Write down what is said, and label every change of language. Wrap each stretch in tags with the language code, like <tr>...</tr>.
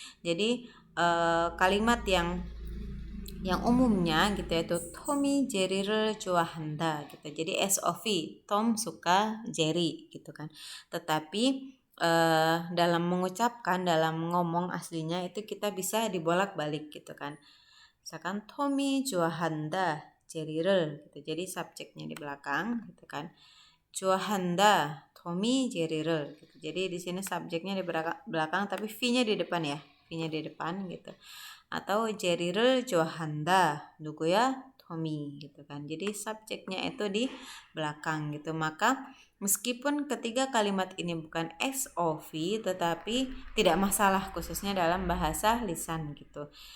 <id>Jadi kalimat yang umumnya gitu yaitu</id> <ko>톰이 제리를 좋아한다</ko> <id>gitu. Jadi SOV, Tom suka Jerry gitu kan. Tetapi dalam mengucapkan, dalam ngomong aslinya itu kita bisa dibolak-balik gitu kan. Misalkan</id> <ko>톰이 좋아한다 제리를 gitu. Jadi subjeknya di belakang gitu kan. 좋아한다 톰이 제리를 gitu.</ko> <id>Jadi di sini subjeknya di belakang tapi V-nya di depan ya. V-nya di depan gitu. Atau</id> <ko>제리를 좋아한다 누구야? 톰이</ko> <id>gitu kan. Jadi subjeknya itu di belakang gitu. Maka Meskipun ketiga kalimat ini bukan SOV, tetapi tidak masalah khususnya dalam bahasa lisan gitu.</id>